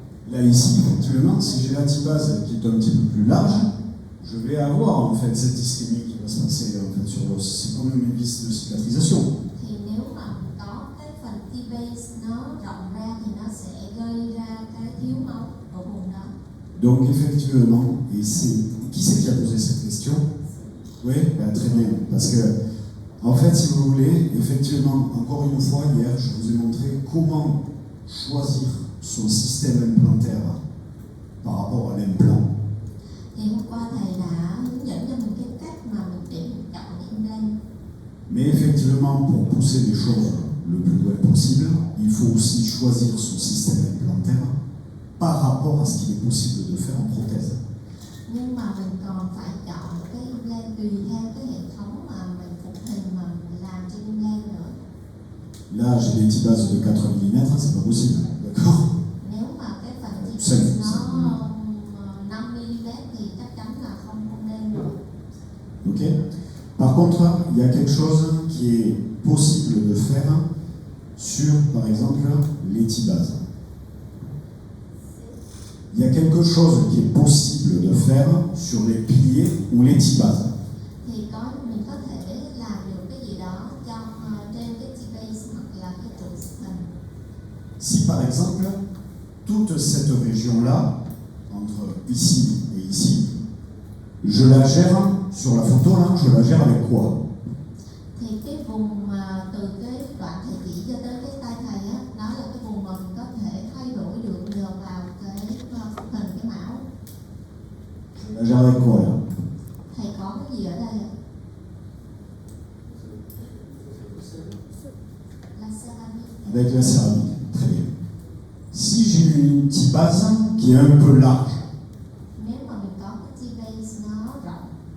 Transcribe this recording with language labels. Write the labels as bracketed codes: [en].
[fr] Là ici, effectivement, si j'ai la tibase qui est un petit peu plus large, je vais avoir en fait cette ischémie qui va se passer en fait sur l'os. C'est comme une vis de cicatrisation. [vi] Thì nếu mà có cái phần T-base nó rộng ra thì nó sẽ gây ra cái thiếu máu ở vùng đó. [fr] Donc effectivement, et c'est qui c'est qui a posé cette question? Oui, ben, très bien, parce que en fait, si vous voulez, effectivement, encore une fois, hier, je vous ai montré comment choisir son système implantaire par rapport à l'implant. [vi] Thì hôm qua thầy đã hướng dẫn cho mình cái cách mà mình để mình chọn implant. [fr] Mais effectivement, pour pousser les choses le plus loin possible, il faut aussi choisir son système implantaire par rapport à ce qu'il est possible de faire en prothèse. [vi] Nhưng mà mình còn phải chọn cái implant tùy theo cái hệ thống mà mình phục hình mà mình làm trên implant nữa. [fr] Là, j'ai des tibases de 4 mm, c'est pas possible, d'accord? [vi] Nếu mà cái phần T-base nó 5 mm thì chắc chắn là không nên rồi. Ok. [fr] Par contre, il y a quelque chose qui est possible de faire sur, par exemple, les tibases. il y a quelque chose qui est possible de faire sur les piliers ou les T-bases. [vi] Thì mình có thể làm được cái gì đó cho trên cái T-base hoặc là cái trụ xếp hình. [fr] Si par exemple, toute cette région-là, entre ici et ici, je la gère sur la photo là, je la gère avec quoi? [vi] Thì cái vùng mà từ cái đoạn thầy chỉ cho tới cái tay thầy á, đó là cái vùng mà mình có thể thay đổi được nhờ vào cái khung hình cái mão. [fr] Je la gère avec quoi là? [vi] Thầy có cái gì ở đây ạ? [fr] La céramique. Avec la céramique, très bien. Si j'ai une petite base qui est un peu large, [vi] Nếu mà mình có cái T-base nó rộng